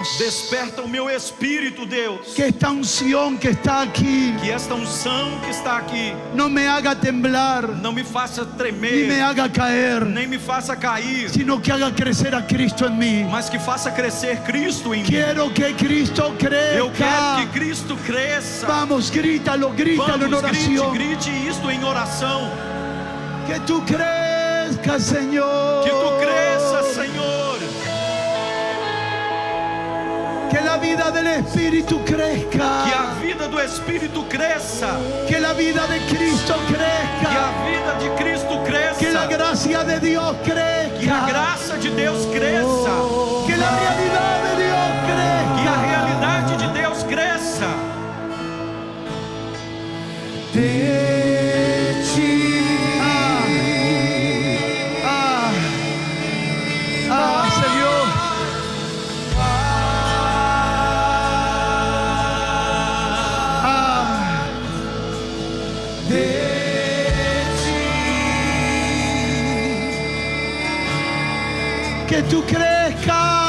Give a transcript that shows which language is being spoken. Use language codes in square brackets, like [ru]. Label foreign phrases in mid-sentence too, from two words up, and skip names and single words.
[pt] Desperta o meu espírito, Deus. [es] Que esta unción que está aquí [pt] Que esta unção que está aqui [es] no me haga temblar, [pt] não me faça [es] ni me [pt] tremer, [es] haga caer, [pt] nem me faça cair, [es] sino que haga crecer a Cristo en mí. [pt] mas que faça crescer Cristo em mim. [es] Quiero que Cristo [pt] Eu quero [es] crezca. [pt] que Cristo cresça. [es] Vamos, grítalo, grítalo en [pt] Vamos, grite, [es] oración. [pt] grite isto em oração. [es] Que tú crezcas, Señor. [pt] Que tu cresça, Senhor. [es] Que la vida del Espíritu crezca. [pt] Que a vida do Espírito cresça. [es] Que la vida de Cristo [pt] Que [es] crezca. [pt] a vida de Cristo cresça. [es] Que la gracia de Dios [pt] Que a [es] crezca. [pt] graça de Deus cresça. [es] Que la realidad de Dios [pt] Que a [es] crezca. [pt] realidade de Deus cresça. [es] Señor. Que tú crezcas.